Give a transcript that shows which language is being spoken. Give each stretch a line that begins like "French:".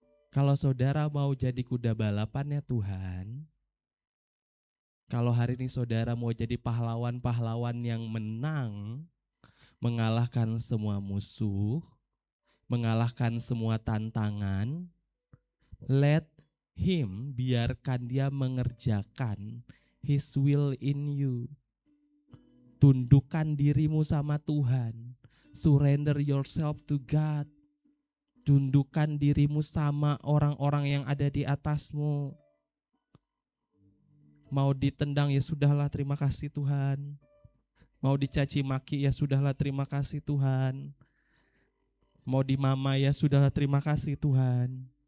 Indonesian: Kalau saudara mau jadi kuda balapannya Tuhan, kalau hari ini saudara mau jadi pahlawan-pahlawan yang menang, mengalahkan semua musuh, mengalahkan semua tantangan,
English: let Him,
Indonesian: biarkan Dia mengerjakan
English: His will in you.
Indonesian: Tundukkan dirimu sama Tuhan.
English: Surrender yourself to God.
Indonesian: Tundukkan dirimu sama orang-orang yang ada di atasmu. Mau ditendang ya sudahlah, terima kasih Tuhan. Mau dicaci maki ya sudahlah, terima kasih Tuhan. Mau dimama ya sudahlah, terima kasih Tuhan.